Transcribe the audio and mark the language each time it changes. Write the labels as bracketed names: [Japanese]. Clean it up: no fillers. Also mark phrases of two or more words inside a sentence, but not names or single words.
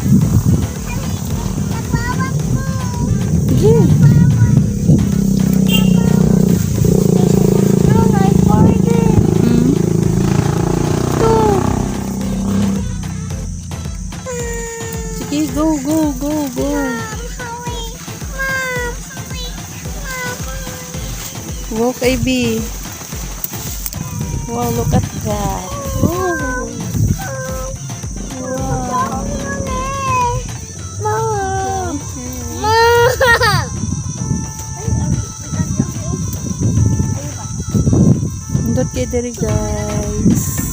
[Cebuano] Sige. Sige, [English] go, go, go, go. Walk, AB. Wow, look at that. Oh. [Cebuano] Wow. Nindot kayo diri, guys.